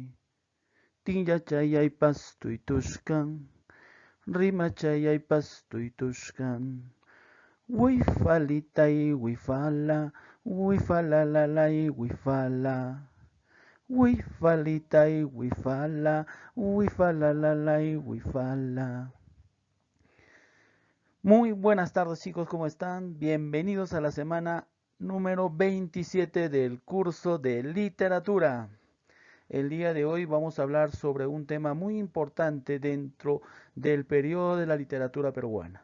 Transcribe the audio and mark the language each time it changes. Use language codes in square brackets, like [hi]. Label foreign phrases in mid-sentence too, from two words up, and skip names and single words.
[qu] Tiyachayaypas tuytushkan, rimachayaypas tuytushkan. Wifalitay wifala, wifalalalay wifala. Wifalitay wifala, wifalalalay wifala. [es] Muy buenas tardes chicos, ¿cómo están? Bienvenidos a la semana número 27 del curso de literatura. El día de hoy vamos a hablar sobre un tema muy importante dentro del periodo de la literatura peruana.